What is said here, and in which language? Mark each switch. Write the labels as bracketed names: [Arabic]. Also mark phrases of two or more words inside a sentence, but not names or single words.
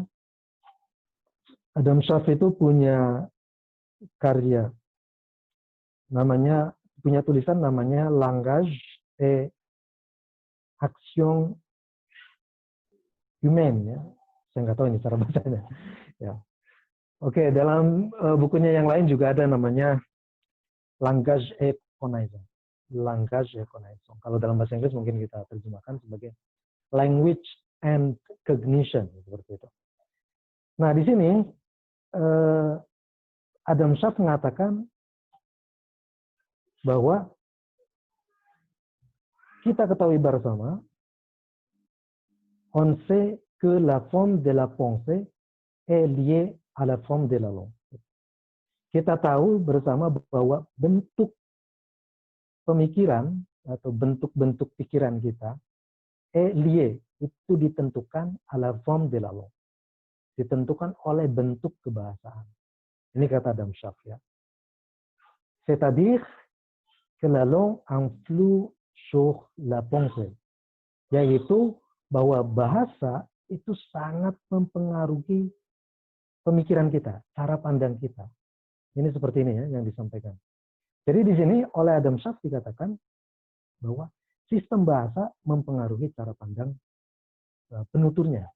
[Indonesian] Adam Schaff itu punya karya punya tulisan namanya Langage et Action Humaine ya. Saya nggak tahu ini cara bacanya. Ya. Oke, dalam bukunya yang lain juga ada namanya Langage et Connaissance. Langage et Connaissance. Kalau dalam bahasa Inggris mungkin kita terjemahkan sebagai [English] language and cognition [Indonesian] seperti itu. Nah, di sini Adam Schaff mengatakan bahwa kita ketahui bersama, [French] on sait que la forme de la pensée est liée à la forme de la langue. [Indonesian] Kita tahu bersama bahwa bentuk pemikiran atau bentuk-bentuk pikiran kita [French] est lié, [Indonesian] itu ditentukan [French] à la forme de la langue. [Indonesian] Ditentukan oleh bentuk kebahasaan. Ini kata Adam Schaff ya. [French] C'est-à-dire que la langue influe sur la pensée. [Indonesian] Yaitu bahwa bahasa itu sangat mempengaruhi pemikiran kita, cara pandang kita. Ini seperti ini ya yang disampaikan. Jadi di sini oleh Adam Schaff dikatakan bahwa sistem bahasa mempengaruhi cara pandang penuturnya.